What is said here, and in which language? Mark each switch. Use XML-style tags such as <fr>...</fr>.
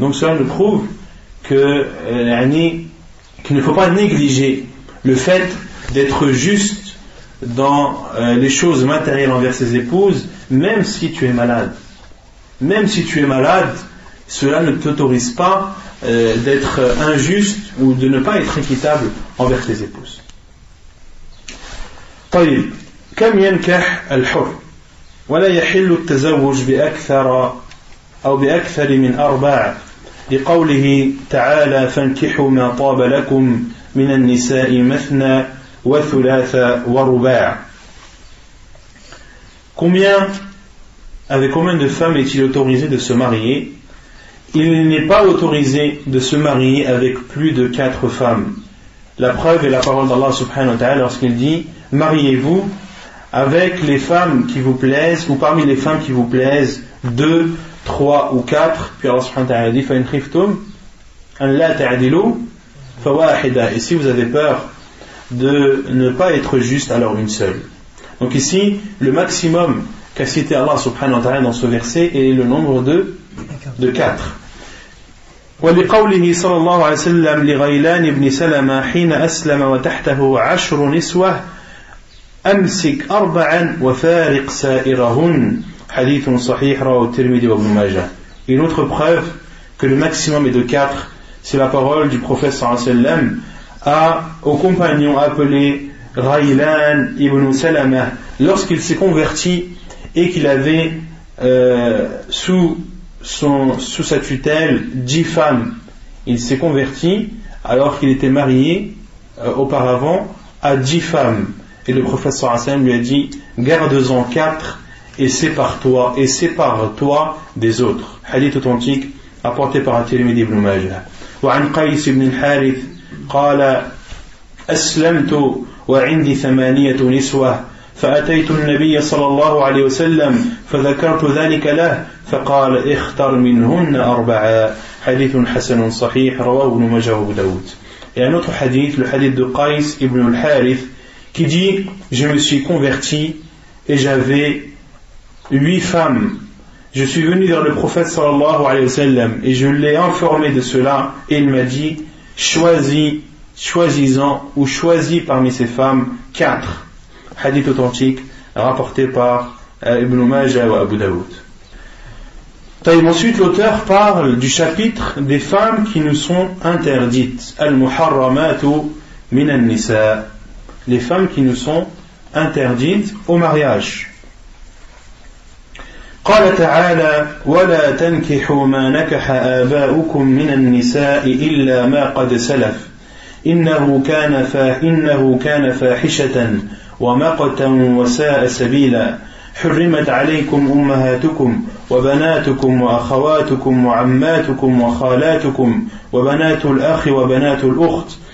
<fr>Donc cela nous prouve qu'il ne faut pas négliger le fait d'être juste dans les choses matérielles envers ses épouses, même si tu es malade. Même si tu es malade, cela ne t'autorise pas d'être injuste ou de ne pas être équitable envers tes épouses.</fr> <ar>طيب كم ينكح الحر ولا يحل التزوج بأكثر من 4 لقوله تعالى فانكحوا ما طاب لكم من النساء مثنى وثلاث ورباع.</ar> <fr>Avec combien de femmes est-il autorisé de se marier? Il n'est pas autorisé de se marier avec plus de 4 femmes. La preuve est la parole d'Allah subhanahu wa ta'ala lorsqu'il dit: mariez-vous avec les femmes qui vous plaisent, ou parmi les femmes qui vous plaisent, 2, 3 ou 4. Puis Allah subhanahu wa ta'ala dit</fr> <ar>فَإِنْ خِفْتُمْ أَنْ لَا تَعْدِلُوا فَوَاحِدًا.</ar> <fr>Et si vous avez peur de ne pas être juste, alors une seule. Donc ici, le maximum qu'a cité Allah subhanahu wa ta'ala dans ce verset est le nombre de 4.</fr> <ar>ولقوله صلى الله عليه وسلم لغيلان بن سلمة حين أسلم وتحته 10 نسوة أمسك 4 وفارق سائرهن حديث صحيح رواه الترمذي وابن ماجه.</ar> <fr>Une autre preuve que le maximum est de 4, c'est la parole du prophète sallallahu alayhi wa sallam au compagnon appelé Ghaylan ibn Salama lorsqu'il s'est converti et qu'il avait sous sa tutelle 10 femmes. Il s'est converti alors qu'il était marié auparavant à 10 femmes. Et le prophète sallallahu alayhi wa sallam lui a dit garde-en 4 et sépare-toi des autres. Hadith authentique apporté par At-Tirmidhi ibn Majah.</fr> <ar>وعن قيس بن الحارث قال أسلمت وعندي 8 نسوة فأتيت النبي صلى الله عليه وسلم فذكرت ذلك له فقال اختر منهن 4 حديث حسن صحيح رواه ابن ماجه وابو داود.</ar> <fr>Et un autre hadith, le hadith de Qais ibn al-Harith, qui dit je me suis converti et j'avais 8 femmes. Je suis venu vers le prophète sallallahu alayhi wa sallam et je l'ai informé de cela et il m'a dit choisis-en ou choisis parmi ces femmes 4. Hadith authentique rapporté par Ibn Majah ou Abu Daoud. Ensuite l'auteur parle du chapitre des femmes qui nous sont interdites.</fr> <ar>Al-Muharramatu minan nisa.</ar> <fr>Les femmes qui nous sont interdites au mariage.</fr> <ar>قال تعالى ولا تنكحوا ما نكح آباؤكم من النساء إلا ما قد سلف إنه كان فاحشة ومقتا وساء سبيلا حرمت عليكم أمهاتكم وبناتكم وأخواتكم وعماتكم وخالاتكم وبنات الأخ وبنات الأخت</ar>